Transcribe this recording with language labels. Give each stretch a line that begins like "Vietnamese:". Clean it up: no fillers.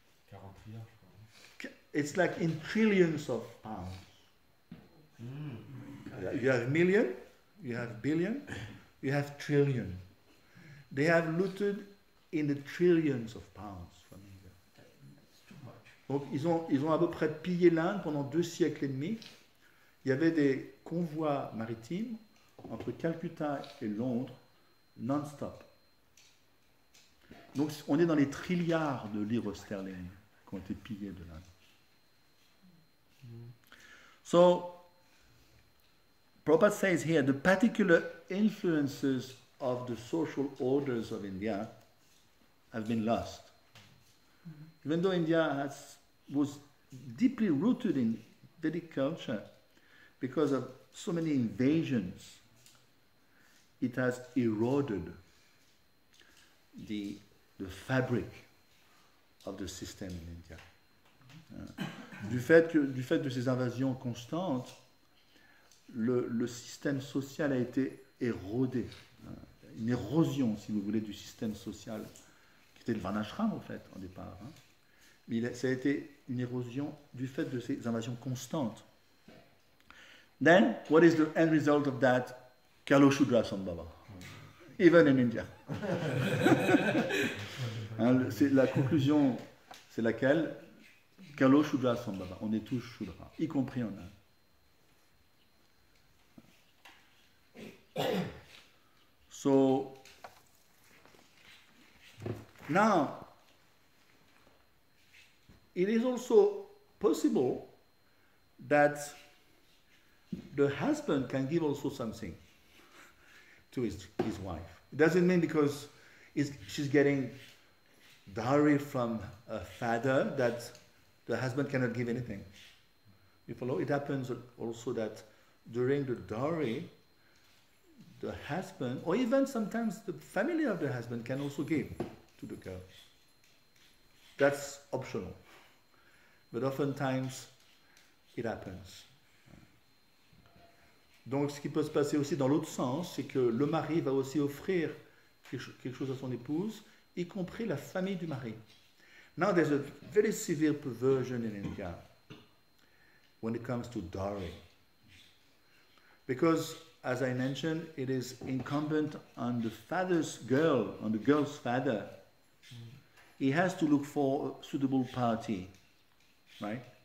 French: 43 ans, je crois.
English: it's like in trillions of pounds. You have million, you have billion, you have trillion. They have looted in the trillions of pounds from India.
French: Donc ils ont à peu près pillé l'Inde pendant 2 siècles et demi. Il y avait des convois maritimes entre Calcutta et Londres non-stop. Donc on est dans les trilliards de livres sterling qui ont été pillés de l'Inde.
English: So Prabhupada says here the particular influences of the social orders of India have been lost. Even though India was deeply rooted in Vedic culture, because of so many invasions, it has eroded the fabric of the system in India.
French: Du fait de ces invasions constantes, le système social a été érodé. Une érosion, si vous voulez, du système social, qui était le Varnashram, en fait, au départ. Mais ça a été une érosion du fait de ces invasions constantes.
English: Then, what is the end result of that? Kalo Shudra Sambhava. Even in India.
French: La conclusion, c'est laquelle? Kalo Shudra Sambhava. On est tous Shudra, y compris en Inde.
English: So, now, it is also possible that the husband can give also something to his wife. It doesn't mean because she's getting dowry from a father that the husband cannot give anything. You follow? It happens also that during the dowry, the husband, or even sometimes the family of the husband, can also give to the girl. That's optional. But oftentimes, it happens.
French: Donc, ce qui peut se passer aussi dans l'autre sens, c'est que le mari va aussi offrir quelque chose à son épouse, y compris la famille du mari.
English: Now, there's a very severe perversion in India when it comes to dowry. Because, as I mentioned, it is incumbent on the father's girl, on the girl's father. He has to look for a suitable party, right?